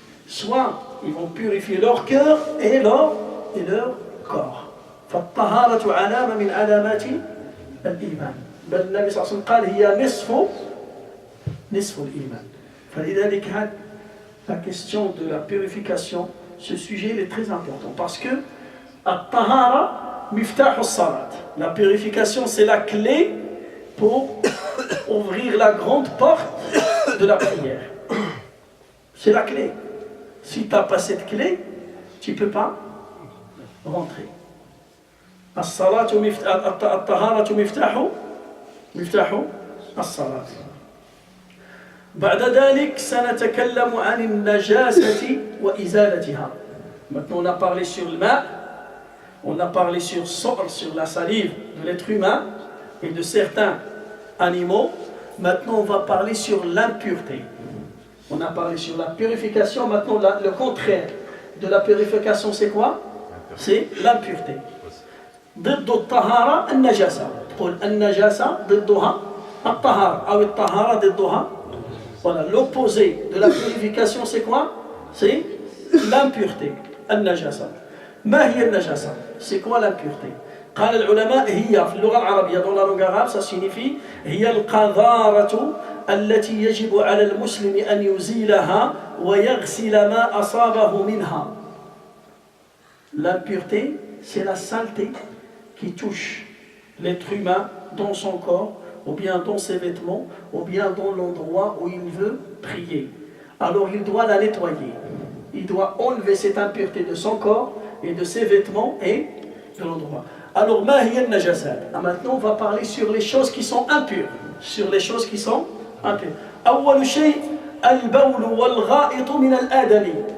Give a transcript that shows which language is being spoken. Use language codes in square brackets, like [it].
[fr] Soit ils vont purifier leur cœur et leur corps. [ar] فالطهارة علامة من علامات الإيمان. بل النبي صلى الله عليه وسلم قال هي نصف الإيمان. فلذلك [fr] la question de la purification, ce sujet il est très important parce que [ar] الطهارة مفتاح الصلاة. [fr] La purification c'est la clé pour ouvrir la grande porte de la prière. C'est la clé. Si tu n'as pas cette clé, tu ne peux pas rentrer. [ar] الطهارة مفتاح الصلاة. بعد ذلك سنتكلم عن النجاسة وإزالتها. [fr] Maintenant on a parlé sur le ma, on a parlé sur la salive de l'être humain et de certains animaux. Maintenant on va parler sur l'impureté. On a parlé sur la purification, maintenant le contraire de la purification c'est quoi? C'est l'impureté. [ar] ضد الطهارة النجاسة. تقول النجاسة ضدها الطهارة أو الطهارة ضدها. [fr] Voilà, l'opposé de la purification c'est quoi? C'est l'impureté. [ar] النجاسة. ما هي النجاسة? [fr] C'est quoi l'impureté? [ar] قال العلماء هي في اللغة العربية [fr] dans la langue arabe ça signifie [ar] هي القذارة التي يجب على المسلم أن يزيلها ويغسل ما أصابه منها. [fr] L'impureté, c'est la saleté qui touche l'être humain dans son corps, ou bien dans ses vêtements, ou bien dans l'endroit où il veut prier. Alors il doit la nettoyer. Il doit enlever cette impureté de son corps et de ses vêtements et de l'endroit. Alors, [ar] ma hiya al-najasat. [fr] Maintenant, on va parler sur les choses qui sont impures. Sur les choses qui sont impures. [ar] أول شيء البول والغائط من الآدمي.